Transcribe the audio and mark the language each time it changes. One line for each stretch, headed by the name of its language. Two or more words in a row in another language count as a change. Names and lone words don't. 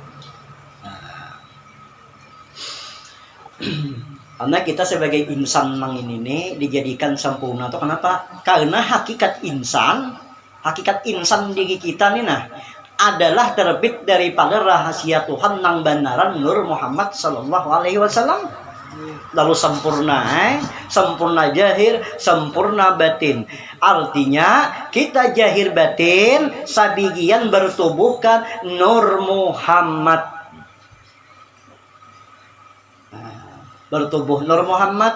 Banjar: Karena kita sebagai insan nang ini nih dijadikan sempurna tuh kenapa? Karena hakikat insan diri kita nih nah adalah terbit daripada rahasia Tuhan nang banaran Nur Muhammad
Arabic: sallallahu alaihi wasallam.
Banjar: Lalu sempurna jahir, sempurna batin. Artinya kita jahir batin sabigian bertubuhkan Nur Muhammad. Bertubuh Nur Muhammad.